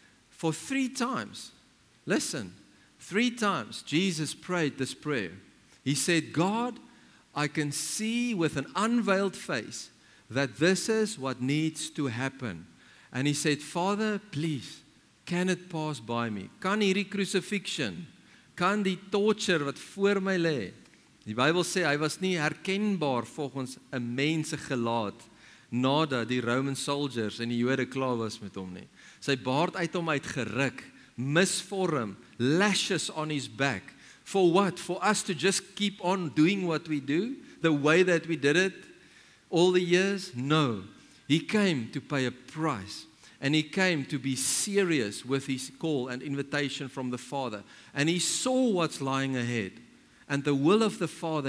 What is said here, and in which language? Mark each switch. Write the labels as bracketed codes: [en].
[en] For 3 times, listen, 3 times Jesus prayed this prayer. He said, God, I can see with an unveiled face that this is what needs to happen. And he said, Father, please, can it pass by me? [af] Kan hierdie crucifixion, kan die torture wat voor my lê. Die Bybel sê hy was nie herkenbaar volgens 'n mens se gelaat nadat die [en] Roman soldiers [af] en die Jode klaar was met hom nie. Sy baard uit hom uitgeruk, misvorm, [en] lashes on his back. For what? For us to just keep on doing what we do, the way that we did it all the years? No. He came to pay a price. And he came to be serious with his call and invitation from the Father. And he saw what's lying ahead and the will of the Father.